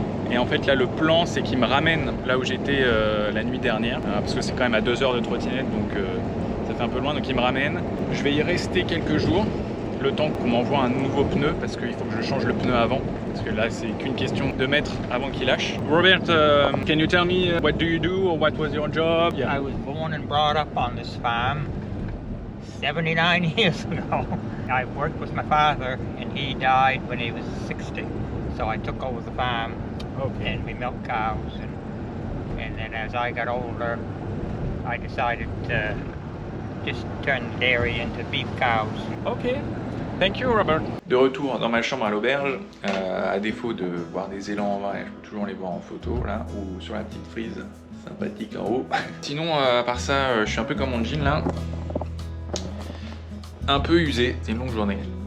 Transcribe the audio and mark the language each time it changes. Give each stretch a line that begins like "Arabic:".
French: Et en fait, là, le plan, c'est qu'il me ramène là où j'étais la nuit dernière. Parce que c'est quand même à 2 heures de trottinette, donc ça fait un peu loin. Donc, il me ramène. Je vais y rester quelques jours. Le temps qu'on m'envoie un nouveau pneu parce qu'il faut que je change le pneu avant parce que là c'est qu'une question de mètres avant qu'il lâche.
English: Robert, can you tell me what do you do or what was your job? I was born and brought up on this farm 79 years ago. I worked with my father and he died when he was 60. So I took over the farm. Okay. And we milked cows and then as I got older I decided to just turn the dairy into beef cows. Okay. Thank you, Robert.
French: De retour dans ma chambre à l'auberge, à défaut de voir des élans en vrai, je peux toujours les voir en photo là, ou sur la petite frise sympathique en haut. Sinon, à part ça, je suis un peu comme mon jean là, un peu usé, c'est une longue journée.